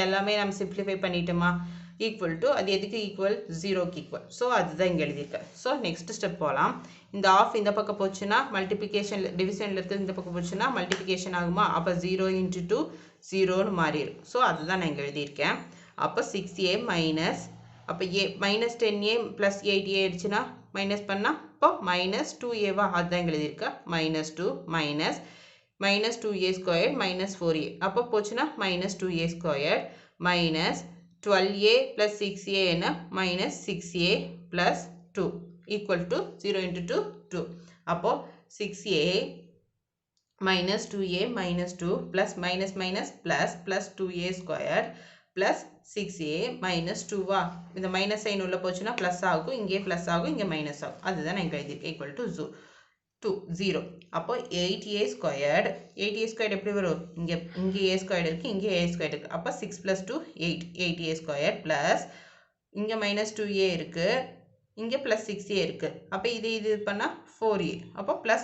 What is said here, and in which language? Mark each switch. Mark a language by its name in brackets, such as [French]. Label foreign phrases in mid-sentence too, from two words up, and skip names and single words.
[Tamil] எல்லாமே நம்ம சிம்பிளிஃபை பண்ணிட்டோமா [English] equal to [Tamil] அது எதுக்கு ஈக்குவல் 0க்கு ஈக்குவல் ஸோ அதுதான் இங்கே எழுதியிருக்கேன் ஸோ [English] next step [Tamil] போகலாம் இந்த ஆஃப் இந்த பக்கம் போச்சுன்னா மல்டிப்ளிகேஷன் டிவிஷனில் இருக்கிறது இந்த பக்கம் போச்சுன்னா மல்டிப்ளிகேஷன் ஆகுமா அப்போ 0 into 2 0ன்னு மாறிடும் ஸோ அதுதான் நான் இங்கே எழுதியிருக்கேன் அப்போ 6a மைனஸ் அப்போ [English] minus 10a plus 8a [Tamil] ஆயிடுச்சுன்னா மைனஸ் பண்ணால் இப்போ [English] minus 2a [Tamil] அதுதான் இங்கே எழுதியிருக்கேன் [English] minus 2 minus minus 2a square minus 4a [Tamil] அப்போ போச்சுன்னா [English] minus 2a square minus 12a plus 6a என்ன minus 6a plus 2 equal to 0 into 2 2 அப்போ 6a minus 2a minus 2 plus minus minus plus plus 2a square plus 6a minus 2 [Tamil] இந்த [English] minus sign [Tamil] உள்ள போச்சுன்னா plus ஆகும் இங்கே plus ஆகும் இங்கே minus ஆகும் அதுதான் நான் இங்கே எழுதியிருக்கேன் [English] equal to 0 [Tamil] அப்போ [English] 8a squared 8a squared [Tamil] எப்படி வரும் இங்கே [English] a squared [Tamil] இருக்கு இங்கே [English] a squared [Tamil] இருக்கு அப்போ [English] 6 plus 2 8a squared plus [Tamil] இங்கே [English] minus 2a [Tamil] இருக்கு இங்கே [English] plus 6a [Tamil] இருக்கு அப்போ இது பண்ணா 4a அப்போ plus